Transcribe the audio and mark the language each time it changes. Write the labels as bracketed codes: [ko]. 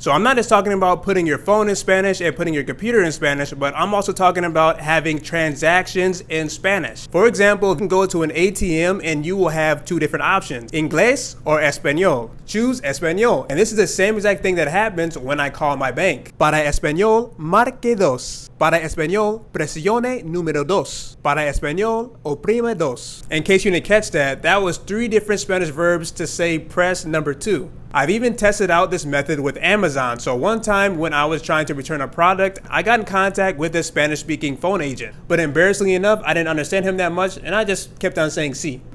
[en] So I'm not just talking about putting your phone in Spanish and putting your computer in Spanish, but I'm also talking about having transactions in Spanish. For example, you can go to an ATM and you will have 2 different options, Inglés or Español. Choose Español. And this is the same exact thing that happens when I call my bank. [es] Para Español, marque 2. Para Español, presione número 2. Para Español, oprime 2. [en] In case you didn't catch that, that was 3 different Spanish verbs to say press number 2. I've even tested out this method with Amazon. So one time when I was trying to return a product, I got in contact with a Spanish-speaking phone agent. But embarrassingly enough, I didn't understand him that much and I just kept on saying sí.